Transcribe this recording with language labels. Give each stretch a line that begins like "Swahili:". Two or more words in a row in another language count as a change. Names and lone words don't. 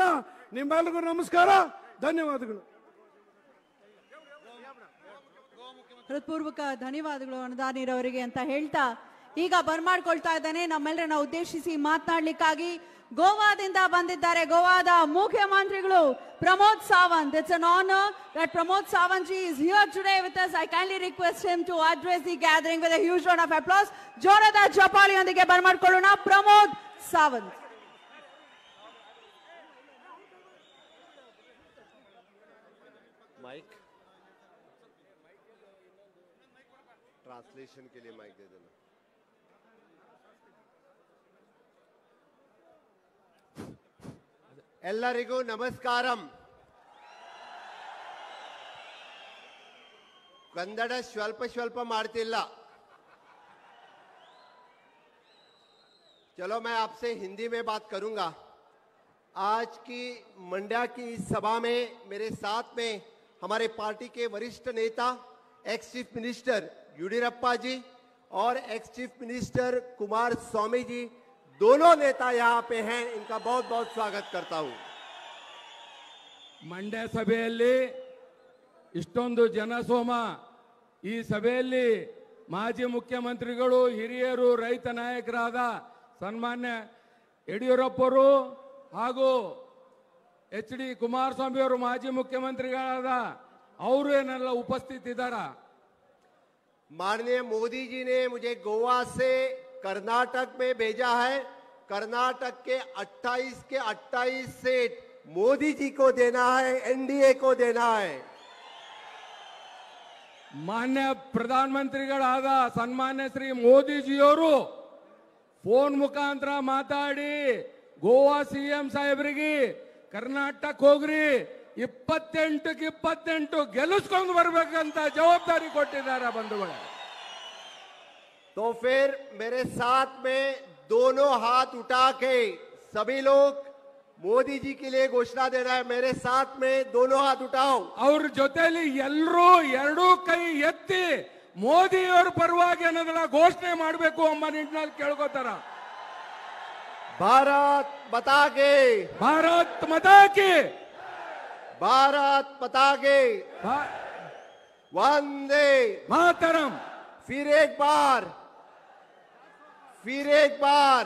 Kannada: ನಿಮ್ಮೆಲ್ಲರಿಗೂ ನಮಸ್ಕಾರ, ಧನ್ಯವಾದಗಳು. ಹೃತ್ಪೂರ್ವಕ ಧನ್ಯವಾದಗಳು ಅನುದಾನಿರವರಿಗೆ ಅಂತ ಹೇಳ್ತಾ ಈಗ ಬರ್ಮಾಡ್ಕೊಳ್ತಾ ಇದ್ದಾನೆ ನಮ್ಮೆಲ್ಲರನ್ನ ಉದ್ದೇಶಿಸಿ ಮಾತನಾಡ್ಲಿಕ್ಕಾಗಿ ಗೋವಾದಿಂದ ಬಂದಿದ್ದಾರೆ ಗೋವಾದ ಮುಖ್ಯಮಂತ್ರಿಗಳು ಪ್ರಮೋದ್ ಸಾವಂತ್.
English: It's an honor that Pramod Sawant ji is here today with us. I kindly request him to address the gathering with a huge round of applause.
Kannada: ಜೋರದ ಚಪ್ಪಾಳಿಯೊಂದಿಗೆ ಬರ್ಮಾಡ್ಕೊಳ್ಳೋಣ ಪ್ರಮೋದ್ ಸಾವಂತ್.
Hindi: माइक ट्रांसलेशन के लिए माइक दे देना.
Kannada: ಎಲ್ಲರಿಗೂ ನಮಸ್ಕಾರಂ. ಕನ್ನಡ ಸ್ವಲ್ಪ ಸ್ವಲ್ಪ ಮಾಡ್ತಿಲ್ಲ.
Hindi: चलो मैं आपसे हिंदी में बात करूंगा. आज की मंड्या की इस सभा में मेरे साथ में हमारे पार्टी के वरिष्ठ नेता
English: ex chief minister
Hindi: येडियुरप्पा जी और
English: ex chief minister
Hindi: कुमार स्वामी जी, दोनों नेता यहाँ पे हैं. इनका बहुत बहुत स्वागत करता हूँ.
Kannada: ಮಂಡ್ಯ ಸಭೆಯಲ್ಲಿ ಇಷ್ಟೊಂದು ಜನಸೋಮ, ಈ ಸಭೆಯಲ್ಲಿ ಮಾಜಿ ಮುಖ್ಯಮಂತ್ರಿಗಳು, ಹಿರಿಯರು, ರೈತ ನಾಯಕರಾದ ಸನ್ಮಾನ್ಯ ಯಡಿಯೂರಪ್ಪರು ಹಾಗೂ HD ಕುಮಾರಸ್ವಾಮಿ ಅವರು ಮಾಜಿ ಮುಖ್ಯಮಂತ್ರಿಗಳಾದ ಅವರು ಏನೆಲ್ಲ ಉಪಸ್ಥಿತಿದ್ದಾರೆ.
Hindi: माननीय मोदी जी ने मुझे गोवा से कर्नाटक में भेजा है. कर्नाटक के 28 सीट मोदी जी को देना है, NDA को देना है.
Kannada: ಮಾನ್ಯ ಪ್ರಧಾನಮಂತ್ರಿಗಳಾದ ಸನ್ಮಾನ್ಯ ಶ್ರೀ ಮೋದಿಜಿಯವರು ಫೋನ್ ಮುಖಾಂತರ ಮಾತಾಡಿ ಗೋವಾ CM ಸಾಹೇಬರಿಗೆ ಕರ್ನಾಟಕ ಹೋಗ್ರಿ 28ಕ್ಕೆ 28 ಗೆಲ್ಲಿಸ್ಕೊಂಡು ಬರ್ಬೇಕಂತ ಜವಾಬ್ದಾರಿ ಕೊಟ್ಟಿದ್ದಾರೆ ಬಂಧುಗಳೇ.
Hindi: तो फिर मेरे साथ में दोनों हाथ उठा के सभी लोग मोदी जी के लिए घोषणा देना है. मेरे साथ में दोनों हाथ उठाओ.
Kannada: ಅವ್ರ ಜೊತೆಲಿ ಎಲ್ಲರೂ ಎರಡೂ ಕೈ ಎತ್ತಿ ಮೋದಿಯವರ ಪರವಾಗಿ ಅನ್ನೋದನ್ನ ಘೋಷಣೆ ಮಾಡಬೇಕು ಎಂಬ ನಿಟ್ಟಿನಲ್ಲಿ ಕೇಳ್ಕೋತಾರ.
Hindi: भारत माता के, भारत माता की, भारत माता के, वंदे ಮಾತರಂ. फिर एक बार, फिर एक बार,